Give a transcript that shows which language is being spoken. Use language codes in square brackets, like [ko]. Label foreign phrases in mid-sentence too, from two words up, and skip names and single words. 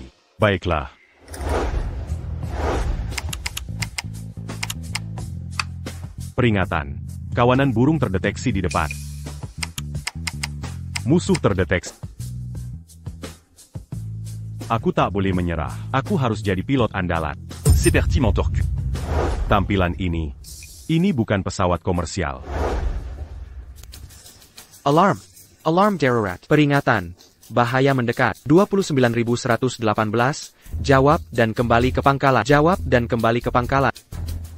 [id] Baiklah. Peringatan. Kawanan burung terdeteksi di depan. Musuh terdeteksi. Aku tak boleh menyerah. Aku harus jadi pilot andalan. [fr] C'est parti, mon torcu. [id] Tampilan ini bukan pesawat komersial. Alarm. Alarm darurat. Peringatan. Bahaya mendekat. 29.118. Jawab dan kembali ke pangkalan. Jawab dan kembali ke pangkalan.